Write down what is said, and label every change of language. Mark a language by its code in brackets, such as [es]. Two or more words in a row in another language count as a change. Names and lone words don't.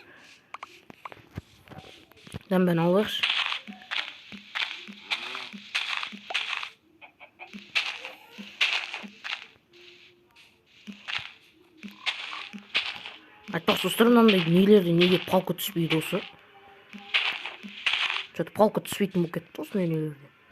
[kk] Мынаны бәрін алайықшы. Айтпақшы достар, мынандай нелерде неге палка түспейді осы? Что-то палка түспейтін болып кетті осы нелерде.